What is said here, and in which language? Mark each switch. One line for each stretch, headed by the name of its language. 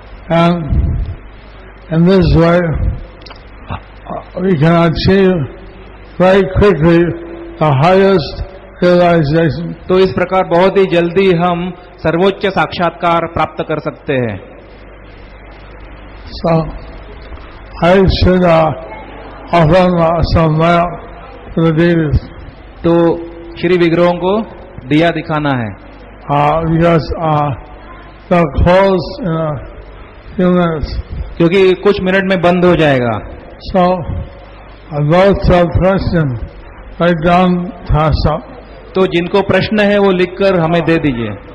English: And in this way, we can achieve very quickly the highest realization.
Hindi: तो इस प्रकार बहुत ही जल्दी हम सर्वोच्च साक्षात्कार प्राप्त कर सकते हैं.
English: So, I should offer some lamp to the deities.
Hindi: तो श्री विग्रहों को दिया दिखाना है.
English: Because they'll close in a few minutes.
Hindi: क्योंकि कुछ मिनट में बंद हो जाएगा.
English: So, those of question, write down Thasa.
Hindi: तो जिनको प्रश्न है वो लिखकर हमें दे दीजिए।